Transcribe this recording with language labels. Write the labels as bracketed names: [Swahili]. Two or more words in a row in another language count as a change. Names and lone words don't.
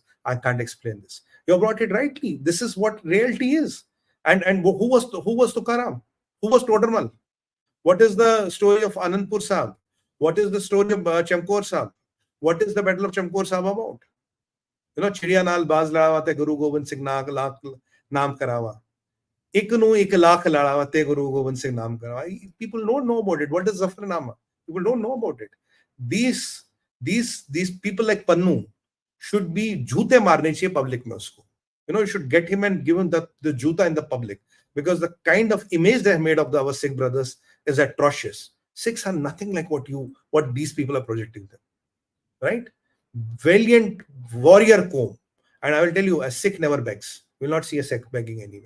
[English] I can't explain this. You brought it rightly. This is what reality is. And who was Tukaram? Who was Todarmal? What is the story of Anandpur Sahib? What is the story of Chamkor Sahib? What is the Battle of Chamkaur Sahib about? You know, [Punjabi] ਚਿੜੀਆਂ ਨਾਲ ਬਾਜ਼ ਲੜਾਵਾਂ ਗੁਰੂ ਗੋਬਿੰਦ ਸਿੰਘ ਨਾਮ ਕਰਾਵਾਂ. ਇਕਨੂੰ ਇੱਕ ਲੱਖ ਲੜਾਵਾਂ ਗੁਰੂ ਗੋਬਿੰਦ ਸਿੰਘ ਨਾਮ ਕਰਾਵਾਂ. [English] People don't know about it. What is Zafarnama? People don't know about it. These people like Pannun should be [Hindi] जूते मारने चाहिए पब्लिक में उसको. [English] You know, you should get him and give him the juta in the public, because the kind of image they have made of our Sikh brothers is atrocious. Sikhs are nothing like what these people are projecting them, right? Valiant warrior 𝗏𝘂𝘁. And I will tell you, a Sikh never begs. You will not see a Sikh begging anywhere.